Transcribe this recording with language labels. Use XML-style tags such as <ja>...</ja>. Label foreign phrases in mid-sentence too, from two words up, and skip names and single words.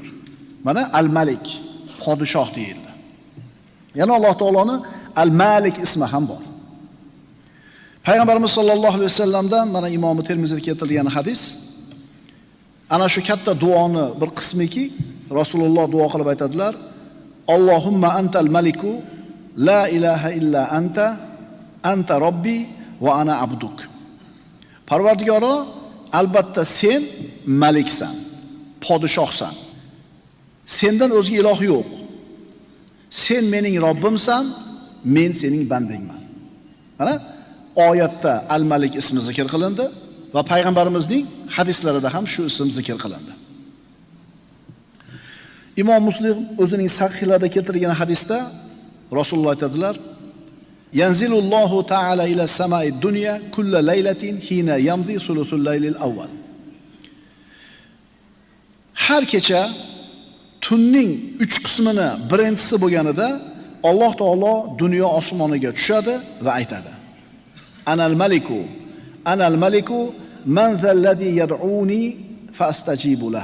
<uz>Mana Al-Malik, podshoh deyildi. Yana Alloh taoloning Al-Malik ismi ham bor. Payg'ambarimiz</uz> <ar>صلى الله عليه وسلم</ar> <uz>mana Imom Termiziyda keltirilgan hadis. Ana shu katta duoni bir qismiki, Rasululloh duo qilib aytadilar:</uz> <ar>اللهم أنت الملك لا إله إلا أنت ربي وأنا عبدك.</ar> <uz>Parvardigoro, albatta sen maliksan, podshohsan. Sendan o'zga iloh yo'q. Sen mening Robbimsan, men sening bandangman. Mana oyatda Al-Malik ismi zikr qilindi va payg'ambarimizning hadislarida ham shu ism zikr qilindi. Imom Muslim o'zining sahihlarida keltirgan hadisda Rasululloh aytadilar:</uz> <ar>ينزل الله تعالى إلى سماء الدنيا كل ليلة حين يمضي ثلث الليل الأول.</ar> <uz>Har kecha tunning 3 qismini birinchisi bo'lganida Alloh taolo dunyo osmoniga tushadi va aytadi:</uz> <ar>أنا الملك من ذا الذي يدعوني فأستجيب له.</ar>